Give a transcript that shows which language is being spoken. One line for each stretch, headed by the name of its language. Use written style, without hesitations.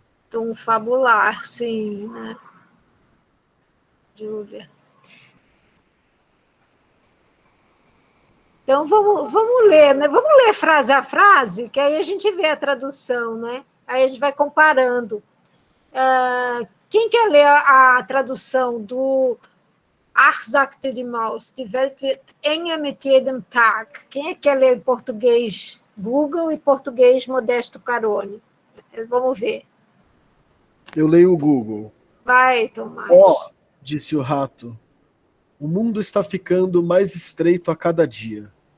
Portuguese: Tom fabular, sim, né? Júlia. Então, vamos ler, né? Vamos ler frase a frase, que aí a gente vê a tradução, né? Aí a gente vai comparando. Quem quer ler a tradução do
German: Ach, sagte die Maus, die Welt wird enger mit jedem Tag.
Portuguese: Quem é que quer ler em português Google e português Modesto Carone? Vamos ver. Eu leio o Google. Vai, Tomás. Disse o rato, o mundo está ficando mais estreito a cada dia.